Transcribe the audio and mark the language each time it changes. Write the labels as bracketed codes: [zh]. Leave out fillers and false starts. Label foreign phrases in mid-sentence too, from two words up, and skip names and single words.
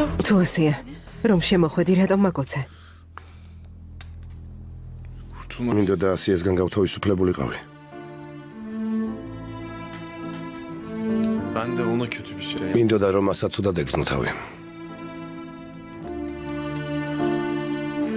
[ka] თუ ასეა, რომ შემოხვედი, რატომ მაკოცე? მინდა და ასიესგან გავთავისუფლებულიყავი. [tr] Ben de ona kötü bir şey. [ka] მინდოდა რომ მასაც ცუდად ეგზნო თავი.